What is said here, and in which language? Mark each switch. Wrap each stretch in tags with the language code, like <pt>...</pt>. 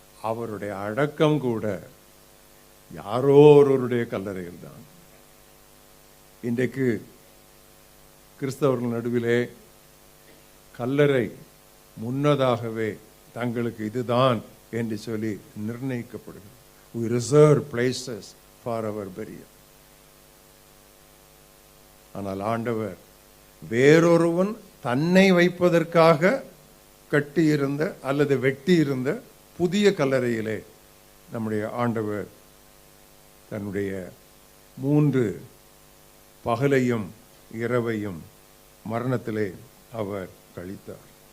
<ta>அவருடைய அடக்கம் கூட யாரோ ஒருவருடைய கல்லறையில் தான். இன்றைக்கு கிறிஸ்தவர்கள் நடுவிலே கல்லறை முன்னதாகவே தங்களுக்கு இதுதான் என்று சொல்லி நிர்ணயிக்கப்படுகிறது.</ta> <en>We reserve places for our burial.</en> <ta>ஆனால் ஆண்டவர் வேறொருவன் தன்னை வைப்பதற்காக கட்டியிருந்த அல்லது வெட்டியிருந்த புதிய கல்லறையிலே நம்முடைய ஆண்டவர் தன்னுடைய 3 பகலையும் இரவையும் மரணத்திலே அவர் கழித்தார்.</ta>